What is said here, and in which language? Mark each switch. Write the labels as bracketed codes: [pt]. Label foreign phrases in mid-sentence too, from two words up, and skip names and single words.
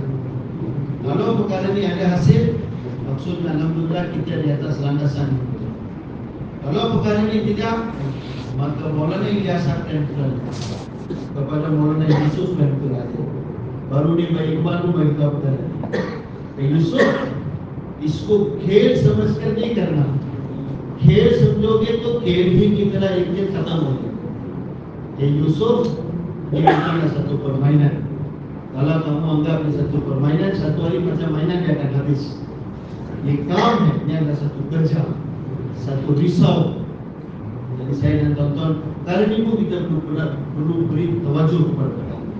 [ms] Kalau perkara ini ada hasil, maksudnya Alhamdulillah kita di atas landasan. Kalau perkara ini tidak, maka Maulana Ilyas Abdul kepada Maulana Yusuf Abdul baru ni baik baru baik perkara. [hi] यूसुफ इसको खेल समझकर नहीं करना, खेल समझोगे तो खेल भी की तरह एक दिन खत्म हो जाएगा। [ms] ये यूसुफ ini adalah satu permainan. Kalau kamu anggap ini satu permainan, satu hari macam mainan dia akan habis. Ini kaum ini adalah satu kerja, satu risau. Jadi saya dan tuan-tuan, kali ini pun kita perlu beri tawajuh kepada mereka.